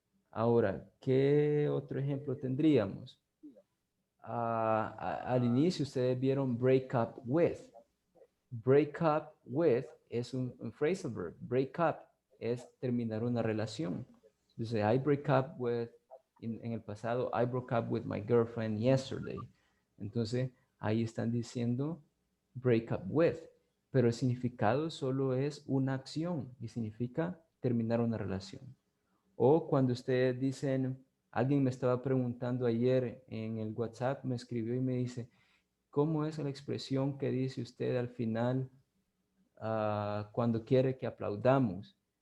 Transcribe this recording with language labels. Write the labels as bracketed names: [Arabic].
[Spanish] Ahora, ¿qué otro ejemplo tendríamos? Al inicio ustedes vieron break up with. Break up with es un phrasal verb. Break up es terminar una relación. [English] Entonces, I break up with, [Spanish] en el pasado, [English] I broke up with my girlfriend yesterday. [Spanish] Entonces, ahí están diciendo break up with. Pero el significado solo es una acción y significa terminar una relación. O cuando ustedes dicen, alguien me estaba preguntando ayer en el WhatsApp, me escribió y me dice, ¿cómo es la expresión que dice usted al final cuando quiere que aplaudamos?